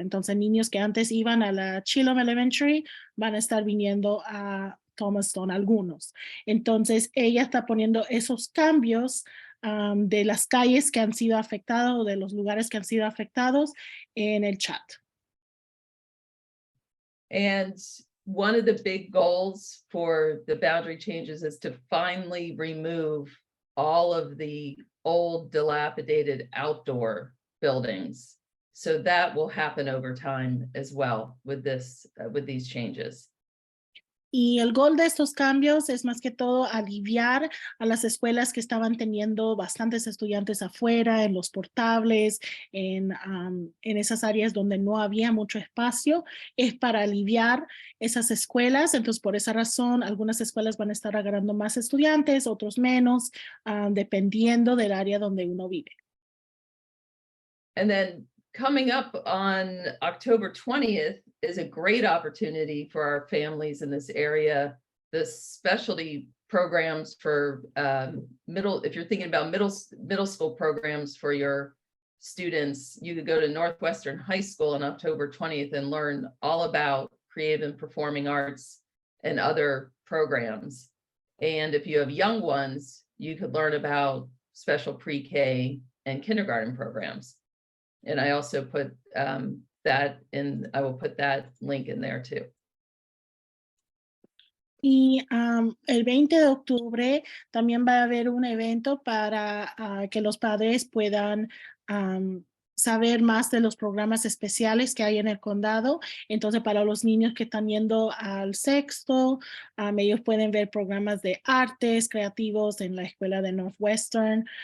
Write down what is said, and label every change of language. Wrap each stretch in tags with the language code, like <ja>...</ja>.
<es>Entonces, niños que antes iban a la Chillum Elementary van a estar viniendo a Thomas Stone, algunos. Entonces, ella está poniendo esos cambios de las calles que han sido afectadas o de los lugares que han sido afectados en el chat.</es> <en>And one of the big goals for the boundary changes is to finally remove all of the old dilapidated outdoor buildings. So that will happen over time as well with these changes.</en> <es>Y el gol de estos cambios es más que todo aliviar a las escuelas que estaban teniendo bastantes estudiantes afuera, en los portables, en esas áreas donde no había mucho espacio. Es para aliviar esas escuelas. Entonces, por esa razón, algunas escuelas van a estar agarrando más estudiantes, otros menos, dependiendo del área donde uno vive.</es> <en>And then coming up on October 20th is a great opportunity for our families in this area. The specialty programs for if you're thinking about middle school programs for your students, you could go to Northwestern High School on October 20th and learn all about creative and performing arts and other programs. And if you have young ones, you could learn about special pre-K and kindergarten programs. And I also put I will put that link in there too.</en> <es>Y el 20 de octubre también va a haber un evento para que los padres puedan saber más de los programas especiales que hay en el condado. Entonces, para los niños que están yendo al sexto, ellos pueden ver programas de artes creativos en la escuela de Northwestern.</es>